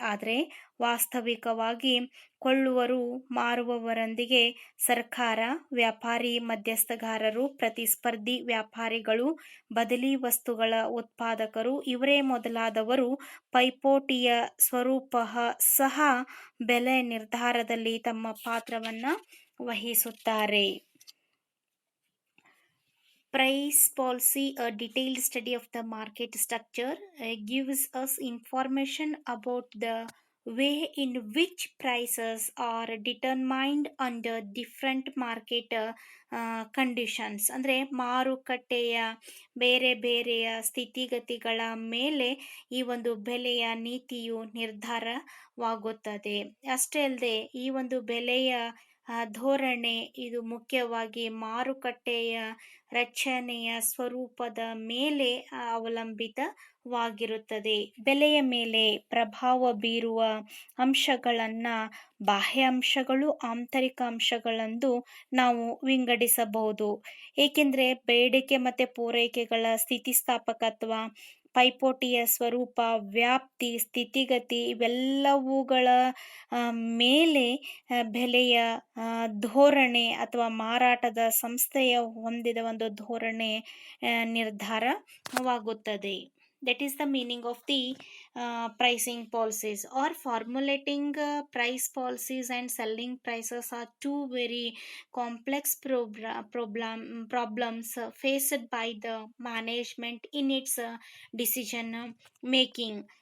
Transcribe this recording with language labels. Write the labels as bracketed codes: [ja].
[kn] ಆದರೆ ವಾಸ್ತವಿಕವಾಗಿ ಕೊಳ್ಳುವರು ಮಾರುವವರೊಂದಿಗೆ ಸರ್ಕಾರ, ವ್ಯಾಪಾರಿ, ಮಧ್ಯಸ್ಥಗಾರರು, ಪ್ರತಿಸ್ಪರ್ಧಿ ವ್ಯಾಪಾರಿಗಳು, ಬದಲಿ ವಸ್ತುಗಳ ಉತ್ಪಾದಕರು ಇವರೇ ಮೊದಲಾದವರು ಪೈಪೋಟಿಯ ಸ್ವರೂಪ ಸಹ ಬೆಲೆ ನಿರ್ಧಾರದಲ್ಲಿ ತಮ್ಮ ಪಾತ್ರವನ್ನ ವಹಿಸುತ್ತಾರೆ. [en] Price policy, a detailed study of the market structure, gives us information about the way in which prices are determined under different market conditions. [kn] ಅಂದರೆ ಮಾರುಕಟ್ಟೆಯ ಬೇರೆ ಬೇರೆಯ ಸ್ಥಿತಿಗತಿಗಳ ಮೇಲೆ ಈ ಒಂದು ಬೆಲೆಯ ನೀತಿಯು ನಿರ್ಧಾರವಾಗುತ್ತದೆ. ಅಷ್ಟೇ ಅಲ್ಲದೆ ಈ ಒಂದು ಬೆಲೆಯ ಧೋರಣೆ ಇದು ಮುಖ್ಯವಾಗಿ ಮಾರುಕಟ್ಟೆಯ ರಚನೆಯ ಸ್ವರೂಪದ ಮೇಲೆ ಅವಲಂಬಿತವಾಗಿರುತ್ತದೆ. ಬೆಲೆಯ ಮೇಲೆ ಪ್ರಭಾವ ಬೀರುವ ಅಂಶಗಳನ್ನ ಬಾಹ್ಯ ಅಂಶಗಳು, ಆಂತರಿಕ ಅಂಶಗಳೆಂದು ನಾವು ವಿಂಗಡಿಸಬಹುದು. ಏಕೆಂದರೆ ಬೇಡಿಕೆ ಮತ್ತೆ ಪೂರೈಕೆಗಳ ಸ್ಥಿತಿಸ್ಥಾಪಕತ್ವ, ಪೈಪೋಟಿಯ ಸ್ವರೂಪ, ವ್ಯಾಪ್ತಿ, ಸ್ಥಿತಿಗತಿ ಇವೆಲ್ಲವುಗಳ ಮೇಲೆ ಬೆಲೆಯ ಧೋರಣೆ ಅಥವಾ ಮಾರಾಟದ ಸಂಸ್ಥೆಯ ಹೊಂದಿದ ಒಂದು ಧೋರಣೆ ನಿರ್ಧಾರವಾಗುತ್ತದೆ. [en] That is the meaning of the pricing policies. Or formulating price policies and selling prices are two very complex problems faced by the management in its decision making.